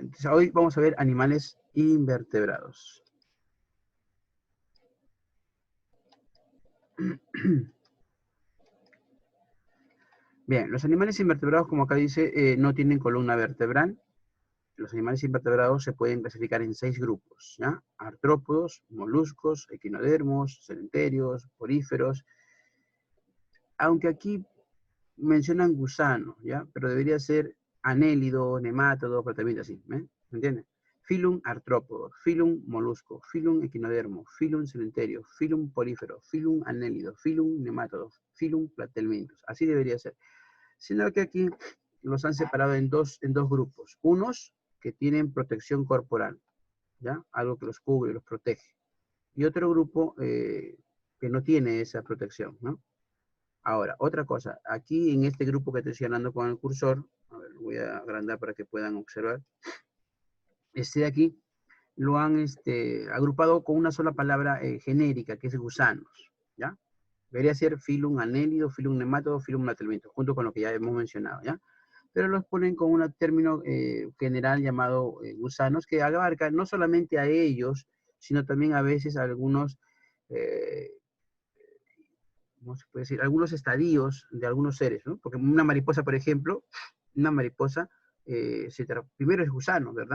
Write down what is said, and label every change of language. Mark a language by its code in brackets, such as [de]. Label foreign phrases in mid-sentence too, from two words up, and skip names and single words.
[es] Entonces, hoy vamos a ver animales invertebrados. Bien, los animales invertebrados, como acá dice, no tienen columna vertebral. Los animales invertebrados se pueden clasificar en 6 grupos, ¿ya? Artrópodos, moluscos, equinodermos, celenterios, poríferos. Aunque aquí mencionan gusanos, ¿ya? Pero debería ser anélido, nemátodo, pero también así, ¿me entiendes? Filum artrópodo, filum molusco, filum equinodermo, filum celenterio, filum porífero, filum anélido, filum nemátodo, filum platelmintos. Así debería ser. Sino que aquí los han separado en dos grupos. Unos que tienen protección corporal, ¿ya? Algo que los cubre, los protege. Y otro grupo que no tiene esa protección, ¿no? Ahora, otra cosa, aquí en este grupo que estoy señalando con el cursor, a ver, lo voy a agrandar para que puedan observar, este de aquí lo han agrupado con una sola palabra genérica, que es gusanos, ¿ya? Debería ser filum anélido, filum nemátodo, filum platelminto, junto con lo que ya hemos mencionado, ¿ya? Pero los ponen con un término general llamado gusanos, que abarca no solamente a ellos, sino también a veces a algunos ¿cómo se puede decir? Algunos estadios de algunos seres, ¿no? Porque una mariposa, por ejemplo, una mariposa, primero es gusano, ¿verdad?